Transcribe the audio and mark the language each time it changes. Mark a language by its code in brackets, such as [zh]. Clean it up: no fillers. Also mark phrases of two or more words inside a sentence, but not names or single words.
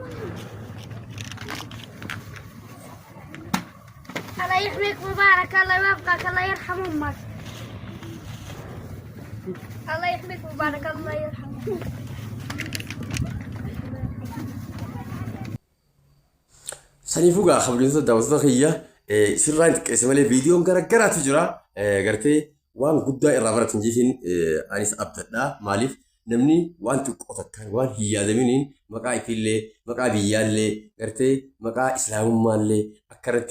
[ar] الله يحميك مبارك الله يوفقك الله يرحم امك. الله يحميك مبارك الله يرحمك. [om] saniifuu khabariinsa daawwattoota kiyya sirraan xiqqeesse malee viidiyoon garaagaraatu jira gartee waan guddaa irraa baratan jechuun anis abdadhaa maaliif namni waan xiqqoo takkaan waan hin yaadaminiin maqaa ifiillee maqaa biyyaallee gartee maqaa islaamummaallee akka irratti